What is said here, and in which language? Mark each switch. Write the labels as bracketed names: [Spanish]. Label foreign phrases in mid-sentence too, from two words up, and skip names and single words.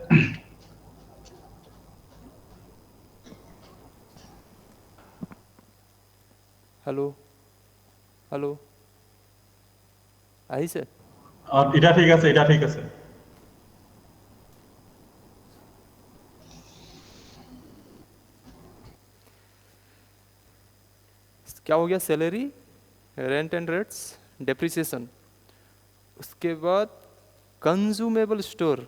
[English] hello hello আহিছে [Assamese] এতিয়া ঠিক আছে, এতিয়া ঠিক আছে। [Hindi] क्या हो गया? [English] salary, rent and rates, depreciation, उसके बाद consumable store.